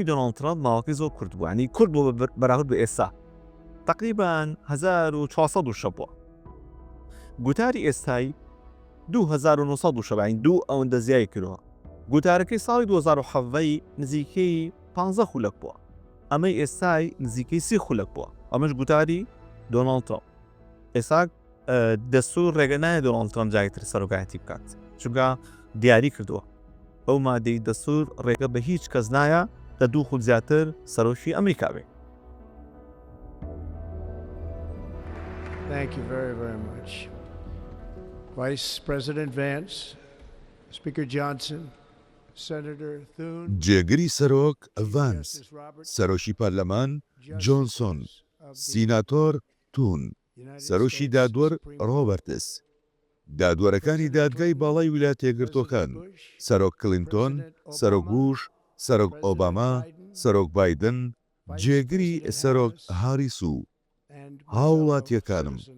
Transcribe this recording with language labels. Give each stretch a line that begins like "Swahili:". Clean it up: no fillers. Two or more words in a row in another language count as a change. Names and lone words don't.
Central Kurdish: دۆناڵد ترامپ ماوەکەی زۆر کورت بوو ینی کورت بوو بەراورد بە ئێستا تقریبا 1400 شەو بووە گوتاری ئێستایی 2900 شەو ینی 2 ئەوەندە زیای کردووە گوتارەکەی ساڵی 2007 نزیکەی 15 خولەک بووە ئەمەی ئێستای نزیکەی 30 خولەک بووە ئەمەش گوتاری دۆناڵد ترامپ ئێستا دەستور ڕێگە نایە دۆناڵد ترامپ جایتر سەرۆکایەتی بکات چونکە دیاری کردووە. ئەو مادەی دەستور ڕێگە بە هیچ کەس نایە لە 2 خولت زیاتر سەرۆکی ئەمریکا بێ.
English: Thank you very, very much. Vice President Vance, Speaker Johnson, Senator Thune,
Central Kurdish: جێگری سەرۆک ڤانس، سەرۆکی پەرلەمان جۆنسۆن، سیناتۆر تون، سەرۆکی دادوەر ڕۆبەرتس، دادوەرەکانی دادگای باڵای ویلایەتە یەکگرتووەکان، سەرۆک کلینتۆن، سەرۆک بوش، سەرۆک ئۆباما، سەرۆک بایدن، جێگری سەرۆک هاریس و هاوڵاتیەکانم.